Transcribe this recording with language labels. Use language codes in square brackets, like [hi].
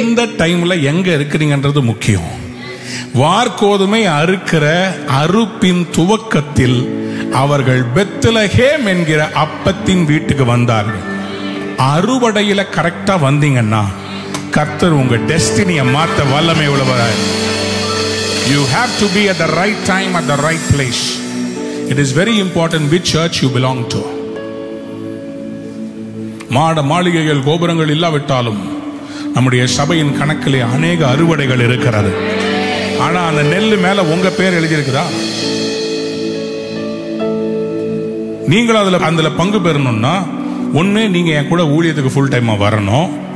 [ta] எந்த டைம்ல எங்க இருக்கிறீங்கன்றது முக்கியம். வார்கோதுமை அறுக்கிற அறுப்பின் துவக்கத்தில் அவர்கள் பெத்லகேம் என்கிற அப்பத்தின் வீட்டுக்கு வந்தார்கள். அறுவடையில கரெக்டா வந்தீங்கன்னா கர்த்தர் உங்க டெஸ்டினியை மாத்த வல்லமை உள்ளவராய். [en] You have to be at the right time at the right place. It is very important which church you belong to. [ta] மாட மாளிகைகள் கோபுரங்கள் இல்லாவிட்டாலும் நம்முடைய சபையின் கணக்கிலே அநேக அறுவடைகள் இருக்கிறது. ஆனா அந்த நெல்லு மேல உங்க பேர் எழுதியிருக்குதா? நீங்களும் அதுல பங்கு பெறணும்னா ஒண்ணு நீங்க என் கூட ஊழியத்துக்கு ஃபுல் டைமா வரணும்.